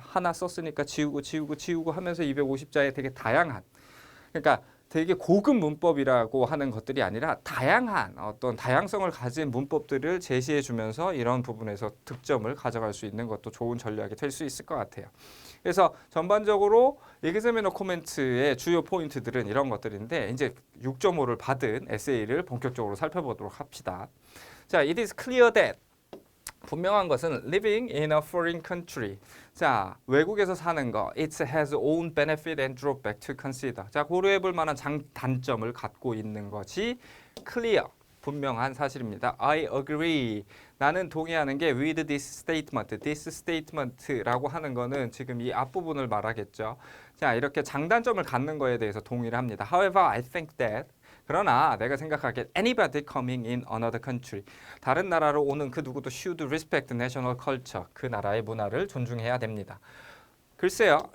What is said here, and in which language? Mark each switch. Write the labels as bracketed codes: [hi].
[ko] 하나 썼으니까 지우고 하면서 250자에 되게 다양한 그러니까 되게 고급 문법이라고 하는 것들이 아니라 다양한 어떤 다양성을 가진 문법들을 제시해 주면서 이런 부분에서 득점을 가져갈 수 있는 것도 좋은 전략이 될 수 있을 것 같아요. 그래서 전반적으로 examiner 코멘트의 주요 포인트들은 이런 것들인데 이제 6.5를 받은 에세이를 본격적으로 살펴보도록 합시다. [en] 자, it is clear that [ko] 분명한 것은 [en] living in a foreign country. [ko] 자, 외국에서 사는 거. [en] It has own benefit and drawback to consider. [ko] 자, 고려해 볼 만한 단점을 갖고 있는 것이 clear. 분명한 사실입니다. [en] I agree. [ko] 나는 동의하는 게 [en] with this statement. This statement [ko] 라고 하는 거는 지금 이 앞부분을 말하겠죠. 자, 이렇게 장단점을 갖는 거에 대해서 동의를 합니다. [en] However, I think that [ko] 그러나 내가 생각하기에 [en] anybody coming in another country [ko] 다른 나라로 오는 그 누구도 [en] should respect national culture [ko] 그 나라의 문화를 존중해야 됩니다. 글쎄요.